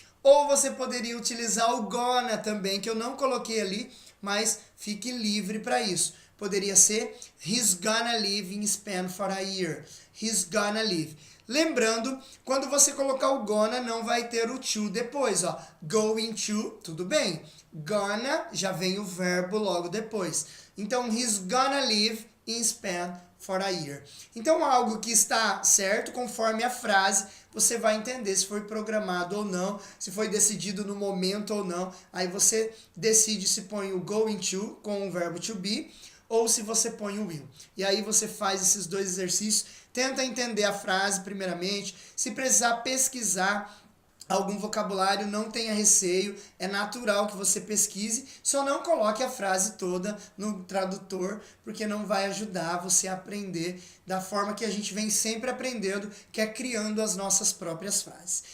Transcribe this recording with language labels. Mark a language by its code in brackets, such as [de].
[pt] Ou você poderia utilizar o gonna também, que eu não coloquei ali, mas fique livre para isso. Poderia ser [en] he's gonna live in Spain for a year. He's gonna live. [pt] Lembrando, quando você colocar o gonna, não vai ter o to depois, ó. Going to, tudo bem. Gonna, já vem o verbo logo depois. Então, [en] he's gonna live in Spain for a year. [pt] Então, algo que está certo, conforme a frase, você vai entender se foi programado ou não, se foi decidido no momento ou não. Aí você decide se põe o going to com o verbo to be, ou se você põe o will. E aí você faz esses dois exercícios, tenta entender a frase primeiramente, se precisar pesquisar algum vocabulário, não tenha receio, é natural que você pesquise, só não coloque a frase toda no tradutor, porque não vai ajudar você a aprender da forma que a gente vem sempre aprendendo, que é criando as nossas próprias frases.